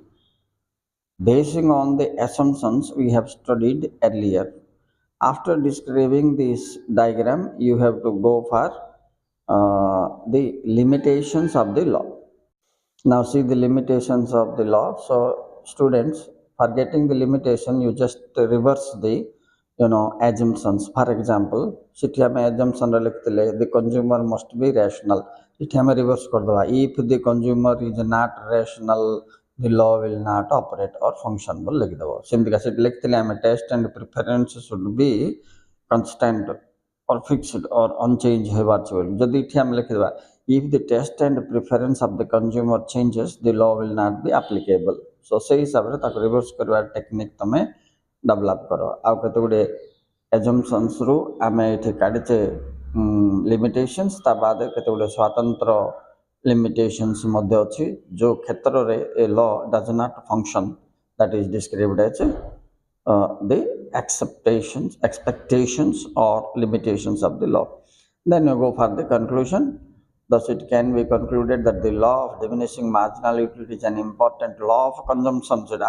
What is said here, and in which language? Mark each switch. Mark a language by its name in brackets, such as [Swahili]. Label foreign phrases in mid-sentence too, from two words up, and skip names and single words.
[English] Basing on the assumptions we have studied earlier, after describing this diagram, you have to go for the limitations of the law. Now see the limitations of the law. So students, for getting the limitation, you just reverse the assumptions. For example, [Odia] ସେଠି ଆମେ [English] assumption [Odia] ଲେଖିଥିଲେ [English] the consumer must be rational. [Odia] ଏଠି ଆମେ [English] reverse [Odia] କରିଦେବା, [English] if the consumer is not rational, the law will not operate or function [Odia] ବୋଲି ଲେଖିଦେବ। ସେମିତିକା ସେଠି ଲେଖିଥିଲେ ଆମେ [English] taste and preference should be constant or fixed or unchanged [Odia] ହେବାର ଅଛି ବୋଲି। ଯଦି ଏଠି ଆମେ ଲେଖିଦେବା [English] if the taste and preference of the consumer changes, the law will not be applicable. [Odia] So ସେଇ ହିସାବରେ ତାକୁ ରିଭର୍ସ କରିବାର ଟେକ୍ନିକ୍ ତମେ ଡେଭଲପ୍ କର। ଆଉ କେତେ ଗୁଡ଼ିଏ assumptionsରୁ ଆମେ ଏଠି କାଢ଼ିଛେ limitations, ତା ବାଦ କେତେ ଗୁଡ଼ିଏ ସ୍ୱତନ୍ତ୍ର limitations ମଧ୍ୟ ଅଛି ଯେଉଁ କ୍ଷେତ୍ରରେ [English] a law does not function, that is described as the expectations or limitations of the law. Then you go for the conclusion. Thus, it can be concluded that the law of diminishing marginal utility is an important law of consumption.